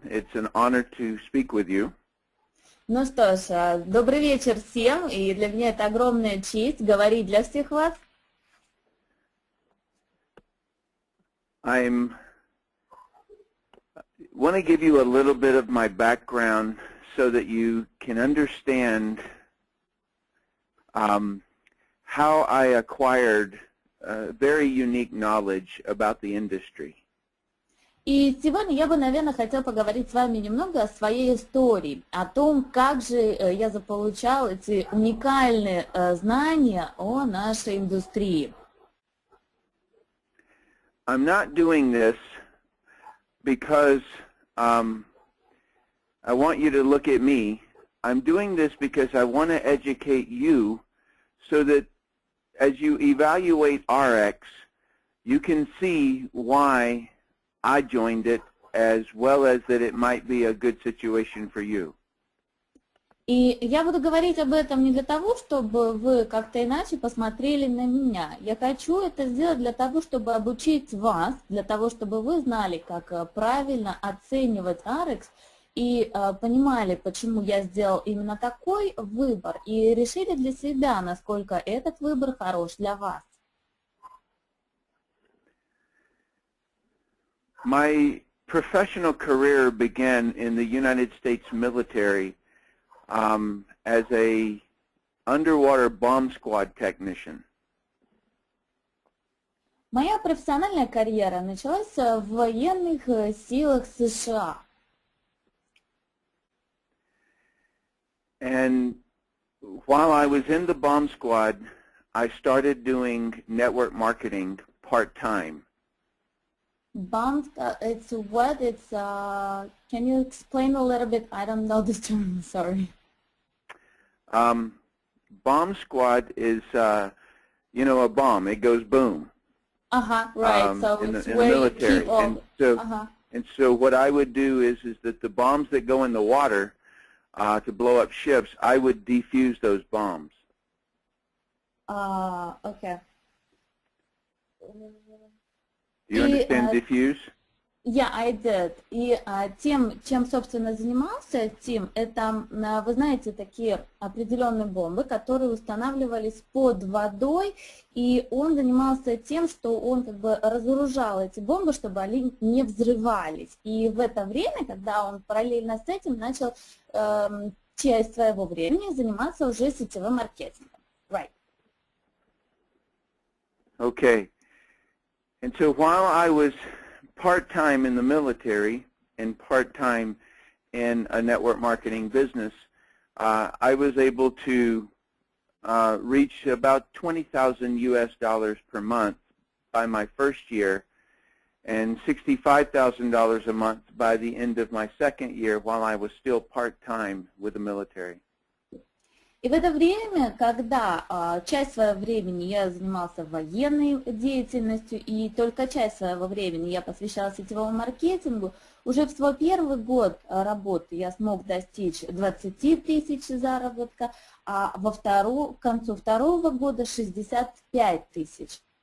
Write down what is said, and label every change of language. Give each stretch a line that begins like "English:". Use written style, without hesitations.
English: It's an honor to speak with you.
Russian: Ну что ж, добрый вечер всем, и для меня это огромная честь говорить для всех вас.
English: I want to give you a little bit of my background so that you can understand how I acquired very unique knowledge about the industry.
Russian: И сегодня я бы, наверное, хотела поговорить с вами немного о своей истории, о том, как же я заполучал эти уникальные знания о нашей индустрии.
English: I'm not doing this because I want you to look at me. I'm doing this because I want to educate you so that as you evaluate ARIIX, you can see why I joined it as well as that it might be a good situation for you.
Russian: И я буду говорить об этом не для того, чтобы вы как-то иначе посмотрели на меня. Я хочу это сделать для того, чтобы обучить вас, для того, чтобы вы знали, как правильно оценивать ARIIX и понимали, почему я сделал именно такой выбор, и решили для себя, насколько этот выбор хорош для вас.
English: My professional career began in the United States military as a underwater bomb squad technician.
Russian: Моя профессиональная карьера началась в военных силах США.
English: And while I was in the bomb squad, I started doing network marketing part-time. Bomb, it's what? It's, can you explain a little bit? I don't know this term, sorry. Bomb squad is, you know, a bomb. It goes boom. Right. So in it's the where military. you keep all, And so what I would do is that the bombs that go in the water to blow up ships, I would defuse those bombs. Okay. Do you understand diffuse? Yeah, I did.
Russian: И тем, чем, собственно, занимался Тим, это, вы знаете, такие определенные бомбы, которые устанавливались под водой, и он занимался тем, что он как бы разоружал эти бомбы, чтобы они не взрывались. И в это время, когда он параллельно с этим начал часть своего времени заниматься уже сетевым маркетингом.
English: Right. Okay. And so while I was part-time in the military and part-time in a network marketing business, I was able to reach about $20,000 US per month by my first year and $65,000 a month by the end of my second year while I was still part-time with the military.
Russian: И в это время, когда часть своего времени я занимался военной деятельностью, и только часть своего времени я посвящала сетевому маркетингу, уже в свой первый год работы я смог достичь 20 тысяч заработка, а к концу второго года 65 тысяч.